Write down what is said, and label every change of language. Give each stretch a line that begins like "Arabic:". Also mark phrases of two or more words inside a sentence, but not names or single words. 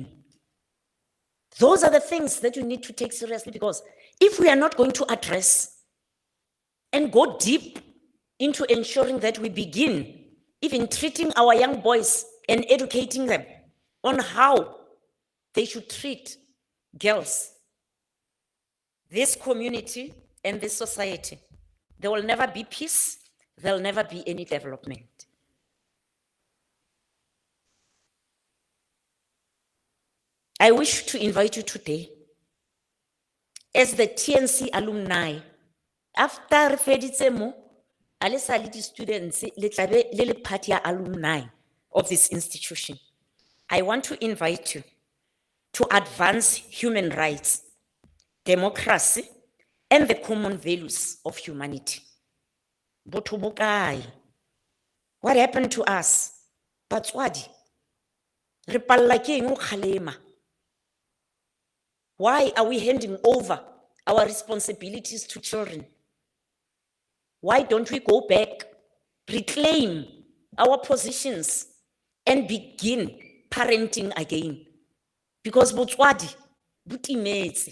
English: Those are the things that you need to take seriously, because if we are not going to address and go deep into ensuring that we begin even treating our young boys and educating them on how they should treat girls, this community and this society, there will never be peace, there will never be any development. I wish to invite you today, as the TNC alumni, after
Tswana: refeditse mo, ale sa le di students, le tlabe le le party ya
English: alumni of this institution. I want to invite you to advance human rights, democracy, and the common values of humanity.
Tswana: Botho bo kae?
English: What happened to us?
Tswana: Batswadi, re palla ke eng o kgalema?
English: Why are we handing over our responsibilities to children? Why don't we go back, reclaim our positions, and begin parenting again? Because
Tswana: botswadi, butimetse.